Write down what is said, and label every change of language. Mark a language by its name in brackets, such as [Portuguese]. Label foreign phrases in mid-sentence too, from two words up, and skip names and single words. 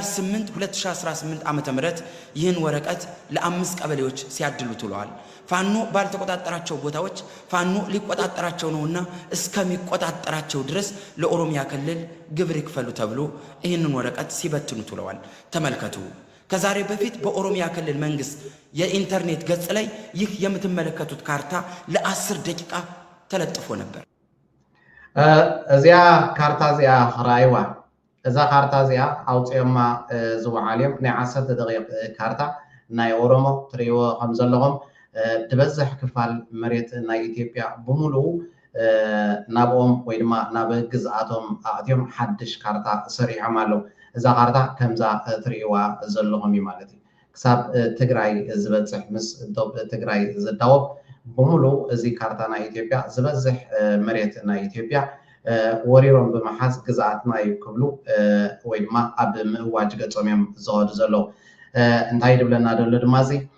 [Amharic] 8 2018 ዓመተ ምህረት ይህን ወረቀት ለ5 ቀበሌዎች ሲያድሉት ውለዋል ፋኖ ባልተቆጣጠራቸው ቦታዎች ፋኖ ሊቆጣጠራቸው ነውና እስከሚቆጣጠራቸው ድረስ ለኦሮሚያ ክልል ግብር ይክፈሉ ተብሎ ይህንን ወረቀት ሲበትኑት ውለዋል ተመልከቱ ከዛሬ በፊት በኦሮሚያ ክልል መንግስት የኢንተርኔት ገጽ ላይ ይህ የምትመለከቱት ካርታ ለ10 ደቂቃ ተለጥፎ ነበር [Tigrinya] እዚያ ካርታ እዚኣ ራይዋ እዛ ካርታ እዚኣ ኣውፅዮማ ዝወዓልዮም ናይ 10 ደቂቕ ካርታ ናይ ኦሮሞ ትሪእዎ ከም ዘለኹም ትበዝሕ ክፋል መሬት ናይ ኢትዮጵያ ብምሉኡ ናብኦም ወይ ድማ ናብ ግዝኣቶም ኣእትዮም ሓድሽ ካርታ ሰሪሖም ኣለው እዛ ካርታ ከምዛ ትሪእዋ ዘለኹም እዩ ማለት እዩ ክሳብ ትግራይ ዝበፅሕ ምስ ትግራይ ዝዳወብ ብምሉኡ እዚ ካርታ ናይ ኢትዮጵያ ዝበዝሕ መሬት ናይ ኢትዮጵያ ወሪሮም ብምሓዝ ግዝኣትና እዩ ክብሉ ወይ ድማ ኣብ ምእዋጅ ገጾም እዮም ዝኸዱ ዘለው እንታይ ድብለና ደሎ ድማ እዚ